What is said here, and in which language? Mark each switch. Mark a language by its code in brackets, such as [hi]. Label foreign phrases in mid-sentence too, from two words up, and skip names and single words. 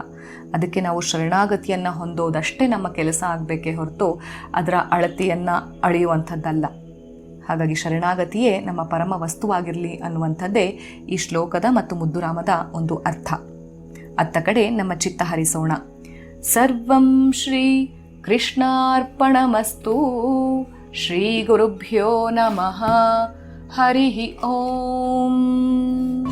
[kn] ಅದಕ್ಕೆ ನಾವು ಶರಣಾಗತಿಯನ್ನು ಹೊಂದೋದಷ್ಟೇ ನಮ್ಮ ಕೆಲಸ ಆಗಬೇಕೇ ಹೊರತು ಅದರ ಅಳತೆಯನ್ನು ಅಳೆಯುವಂಥದ್ದಲ್ಲ. ಹಾಗಾಗಿ ಶರಣಾಗತಿಯೇ ನಮ್ಮ ಪರಮ ವಸ್ತುವಾಗಿರಲಿ ಅನ್ನುವಂಥದ್ದೇ ಈ ಶ್ಲೋಕದ ಮತ್ತು ಮುದ್ದುರಾಮದ ಒಂದು ಅರ್ಥ. ಅತ್ತ ಕಡೆ ನಮ್ಮ ಚಿತ್ತ ಹರಿಸೋಣ. [sa] ಸರ್ವಂ ಶ್ರೀ ಕೃಷ್ಣಾರ್ಪಣಮಸ್ತು. ಶ್ರೀ ಗುರುಭ್ಯೋ ನಮಃ. ಹರಿ ಓಂ.